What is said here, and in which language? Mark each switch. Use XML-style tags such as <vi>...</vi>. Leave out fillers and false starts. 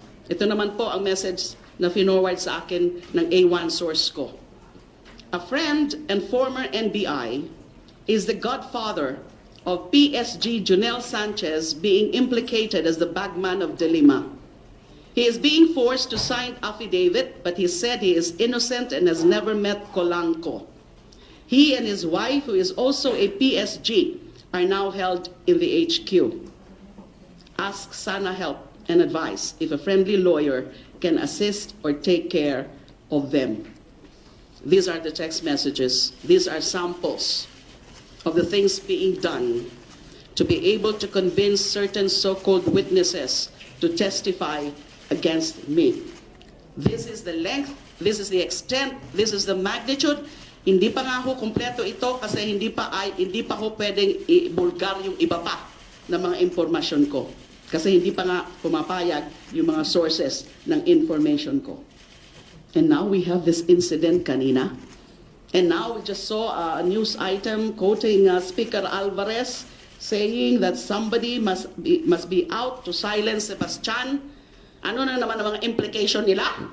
<tl>Ito naman po ang message na finorward sa akin ng A1 source ko.</tl> <en>A friend and former NBI is the godfather of PSG Jonel Sanchez being implicated as the bagman of De Lima. He is being forced to sign affidavit, but he said he is innocent and has never met Colanco. He and his wife, who is also a PSG, are now held in the HQ. Ask Sana help and advice if a friendly lawyer can assist or take care of them. These are the text messages. These are samples of the things being done to be able to convince certain so-called witnesses to testify against me. This is the length, this is the extent, this is the magnitude.</en> <tl>Hindi pa nga ho kompleto ito kasi hindi pa ho pwedeng i-bulgar yung iba pa na mga impormasyon ko. Kasi hindi pa nga pumapayag yung mga sources ng information ko.</tl> <en>And now we have this incident</en> <tl>kanina.</tl> <en>And now we just saw a news item quoting Speaker Alvarez saying that somebody must be out to silence Sebastian.</en> <tl>Ano na naman ang mga implication nila?</tl>